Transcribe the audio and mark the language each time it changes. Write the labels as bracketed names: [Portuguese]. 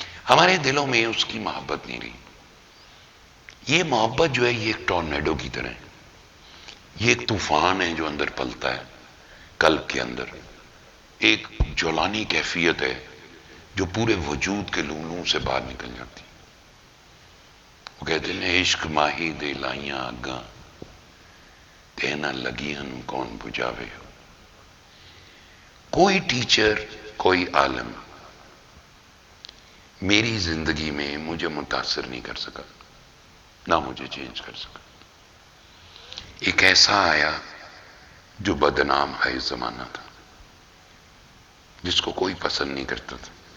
[Urdu] ہمارے دلوں میں اس کی محبت نہیں رہی. یہ محبت جو ہے یہ ایک ٹورنیڈو کی طرح ہے. یہ ایک طوفان ہے جو اندر پلتا ہے قلب کے اندر. ایک جولانی کیفیت ہے جو پورے وجود کے لولوں سے باہر نکل جاتی. وہ کہتے ہیں [Punjabi] عشق ماہی دے لائیاں آگاں تے نہ لگیاں نوں کون بجھاوے. [Urdu] کوئی ٹیچر، کوئی عالم میری زندگی میں مجھے متاثر نہیں کر سکا، نہ مجھے چینج کر سکا. ایک ایسا آیا جو بدنام ہے زمانہ تھا، جس کو کوئی پسند نہیں کرتا تھا.